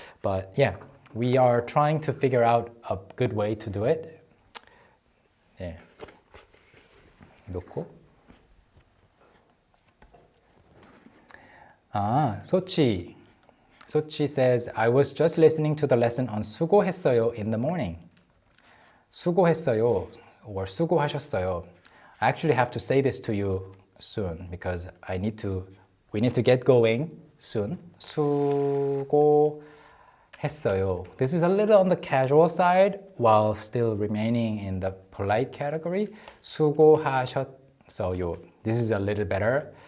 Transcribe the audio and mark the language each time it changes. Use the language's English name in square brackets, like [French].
[English] But yeah, we are trying to figure out a good way to do it. [Korean] 예. 놓고. 소치. [English] Sochi says, I was just listening to the lesson on 수고했어요 in the morning. [Korean] 수고했어요 or 수고하셨어요. [English] I actually have to say this to you soon because we need to get going soon. [Korean] 수고했어요. [English] This is a little on the casual side while still remaining in the polite category. 수고하셨어요. This is a little better.